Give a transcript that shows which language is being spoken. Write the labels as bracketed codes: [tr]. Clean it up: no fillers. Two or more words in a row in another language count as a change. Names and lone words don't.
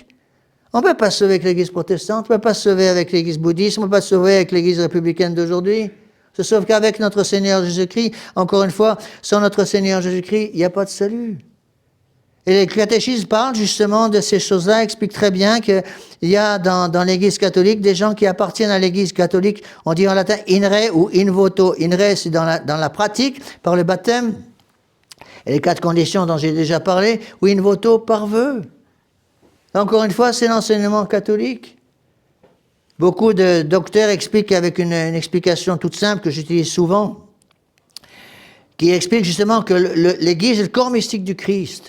[fr] On ne peut pas se sauver avec l'Église protestante, on ne peut pas se sauver avec l'Église bouddhiste, on ne peut pas se sauver avec l'Église républicaine d'aujourd'hui. On se sauve qu'avec notre Seigneur Jésus-Christ. Encore une fois, sans notre Seigneur Jésus-Christ, il n'y a pas de salut. Et le catéchisme parle justement de ces choses-là, explique très bien qu'il y a dans l'Église catholique des gens qui appartiennent à l'Église catholique, on dit en latin [la] in re [fr] ou [la] in voto. In re, [fr] c'est dans la pratique, par le baptême, Et les 4 conditions dont j'ai déjà parlé, [la] in voto [fr] par vœu. Encore une fois, c'est l'enseignement catholique. Beaucoup de docteurs expliquent avec une explication toute simple que j'utilise souvent, qui explique justement que l'Église est le corps mystique du Christ.